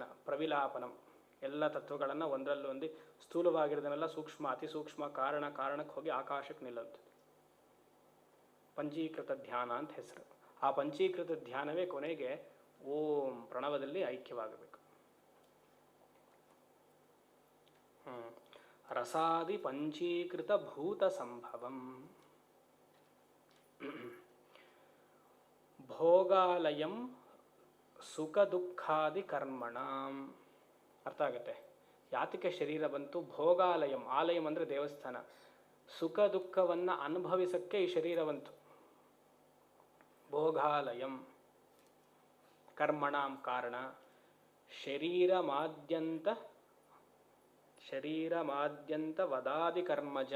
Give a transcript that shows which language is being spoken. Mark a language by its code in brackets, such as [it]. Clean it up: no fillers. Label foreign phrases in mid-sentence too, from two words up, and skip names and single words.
[kn] ಪ್ರವಿಲಾಪನಂ, ಎಲ್ಲ ತತ್ವಗಳನ್ನು ಒಂದರಲ್ಲೊಂದು ಸ್ಥೂಲವಾಗಿರೋದನ್ನೆಲ್ಲ ಸೂಕ್ಷ್ಮ, ಅತಿ ಸೂಕ್ಷ್ಮ, ಕಾರಣಕ್ಕೆ ಹೋಗಿ ಆಕಾಶಕ್ಕೆ ನಿಲ್ಲುತ್ತೆ. ಪಂಚೀಕೃತ ಧ್ಯಾನ ಅಂತ ಹೆಸರು. ಆ ಪಂಚೀಕೃತ ಧ್ಯಾನವೇ ಕೊನೆಗೆ ಓಂ ಪ್ರಣವದಲ್ಲಿ ಐಕ್ಯವಾಗಬೇಕು. [sa] ರಸಾದಿ ಪಂಚೀಕೃತ ಭೂತ ಸಂಭವಂ ಭೋಗಾಲಯಂ ಸುಖ ದುಃಖಾದಿ ಕರ್ಮಣಾಂ. [kn] ಅರ್ಥ ಆಗುತ್ತೆ. ಯಾತಕ್ಕೆ ಶರೀರ ಬಂತು? ಭೋಗಾಲಯಂ, ಆಲಯಂ ಅಂದರೆ ದೇವಸ್ಥಾನ. ಸುಖ ದುಃಖವನ್ನು ಅನುಭವಿಸಕ್ಕೆ ಈ ಶರೀರ ಬಂತು. [sa] ಭೋಗಾಲಯಂ ಕರ್ಮಣಾಂ ಕಾರಣ. ಶರೀರಮಾದ್ಯಂತ ವದಾದಿ ಕರ್ಮಜಂ.